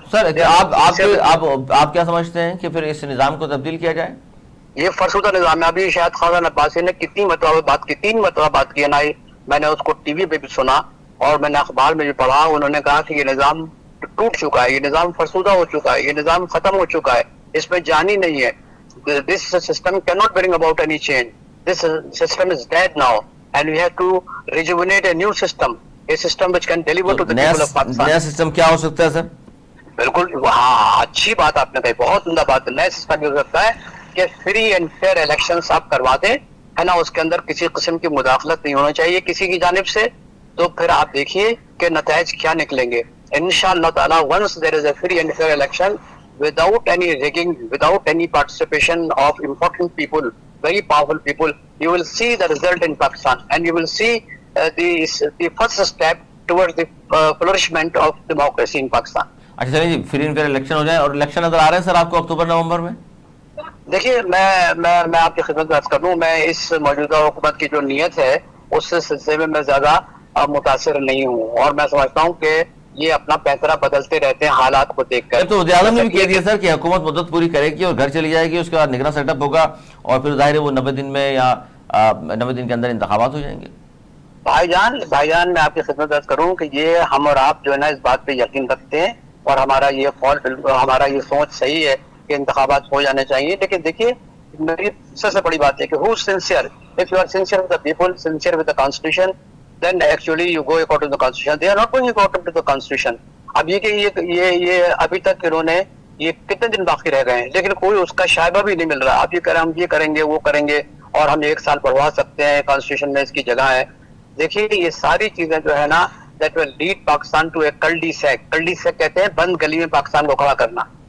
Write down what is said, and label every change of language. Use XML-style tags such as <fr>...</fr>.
<ur>سر آپ کیا سمجھتے ہیں کہ پھر اس نظام کو تبدیل کیا جائے؟ یہ فرسودہ نظام ہے. ابھی شاید خزان عباسی نے کتنی مرتبہ بات کی, 3 مرتبہ بات کی ہے نا. میں نے اس کو ٹی وی پہ بھی سنا اور میں نے اخبار میں بھی پڑھا. انہوں نے کہا کہ یہ نظام ٹوٹ چکا ہے, یہ نظام فرسودہ ہو چکا ہے, یہ نظام ختم ہو چکا ہے, اس میں جان ہی نہیں ہے.</ur> <en>This system cannot bring about any change. This system is dead now and we have to rejuvenate a new system, a system which can deliver to the people of Pakistan.</en> <ur>نیا سسٹم کیا ہو سکتا ہے سر؟ بالکل, ہاں اچھی بات آپ نے کہی, بہت عمدہ بات. نیا سسٹم یہ ہو سکتا ہے کہ فری اینڈ فیئر الیکشنز آپ کروا دیں, ہے نا. اس کے اندر کسی قسم کی مداخلت نہیں ہونا چاہیے کسی کی جانب سے. تو پھر آپ دیکھیے کہ نتائج کیا نکلیں گے انشاءاللہ تعالی.</ur> <en>once there is a free and fair election without any rigging, without any participation of important people, very powerful people, you will see the result in Pakistan and you will see the first step towards the flourishment of democracy in Pakistan.</en> <ur>اچھا چلیے جی, free and fair election ہو جائے. اور election نظر آ رہے ہیں سر آپ کو اکتوبر نومبر میں؟ دیکھیے میں آپ کی خدمت میں عرض کر دوں, میں اس موجودہ حکومت کی جو نیت ہے اس سلسلے میں زیادہ متاثر نہیں ہوں, اور میں سمجھتا ہوں کہ یہ اپنا پیسرا بدلتے رہتے ہیں حالات کو دیکھ کر. تو وزیر اعظم نے بھی کہہ دیا سر کہ حکومت مدت پوری کرے گی اور گھر چلی جائے گی, اس کے بعد نگراں سیٹ اپ ہوگا اور پھر ظاہر ہے وہ 90 دن میں یا 90 دن کے اندر انتخابات ہو جائیں گے. بھائی جان میں آپ کی خدمت عرض کروں کہ یہ ہم اور آپ جو ہے نا اس بات پہ یقین رکھتے ہیں اور ہمارا یہ سوچ صحیح ہے کہ انتخابات ہو جانے چاہیے. لیکن دیکھیے میری سب سے بڑی بات ہے کہ</ur> <en>who is sincere? If you are sincere with the people, sincere with the constitution, then actually you go according to the constitution. They are not going according to the constitution.</en> <ur>اب یہ کہ یہ ابھی تک انہوں نے یہ کتنے دن باقی رہ گئے ہیں لیکن کوئی اس کا شائبہ بھی نہیں مل رہا. اب یہ کہہ رہے ہیں ہم یہ کریں گے وہ کریں گے اور ہم 1 سال بڑھوا سکتے ہیں, کانسٹیٹیوشن میں اس کی جگہ ہے. دیکھیے یہ ساری چیزیں جو ہے نا</ur> <en>that will lead Pakistan to a cul-de-sac</en> <ur>کہتے ہیں بند گلی میں پاکستان کو کھڑا کرنا.</ur>